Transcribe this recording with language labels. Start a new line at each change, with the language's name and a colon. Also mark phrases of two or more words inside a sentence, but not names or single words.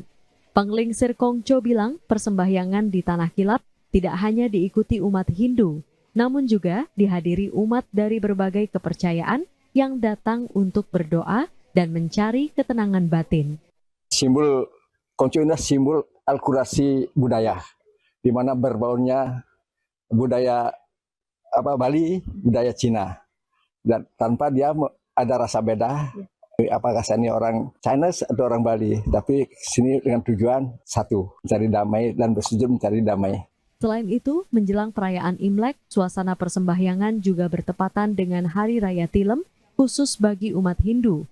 Indonesian: Penglingsir Kongco bilang persembahyangan di Tanah Kilap tidak hanya diikuti umat Hindu, namun juga dihadiri umat dari berbagai kepercayaan yang datang untuk berdoa dan mencari ketenangan batin. Simbol Kongco ini simbol akulturasi budaya, di mana berbaurnya budaya Bali, budaya Cina, dan tanpa dia ada rasa beda. Apakah saya ini orang Chinese atau orang Bali, tapi sini dengan tujuan satu, mencari damai dan bersetuju mencari damai. Selain itu, menjelang perayaan Imlek, suasana persembahyangan juga bertepatan dengan Hari Raya Tilem khusus bagi umat Hindu.